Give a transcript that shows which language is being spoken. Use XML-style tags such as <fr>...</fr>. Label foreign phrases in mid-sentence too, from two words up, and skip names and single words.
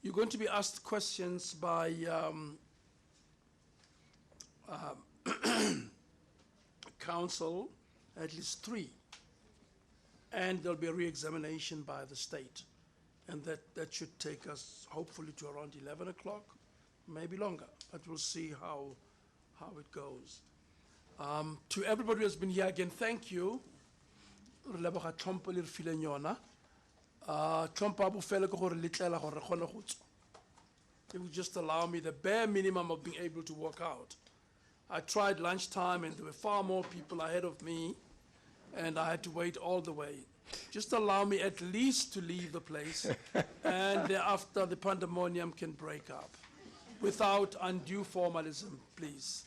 <en>You're going to be asked questions by council, at least 3. And there'll be a re-examination by the state. And that should take us hopefully to around 11 o'clock, maybe longer, but we'll see how it goes. To everybody who has been here again, thank you.</en> <tn>Re leboga tlhompho le re fileng yona. Tlhompho a bofelo ke gore le tlela gore re kgone go tswa.</tn> <en>It would just allow me the bare minimum of being able to walk out. I tried lunchtime and there were far more people ahead of me and I had to wait all the way. Just allow me at least to leave the place and thereafter the pandemonium can break up without undue formalism, please.</en>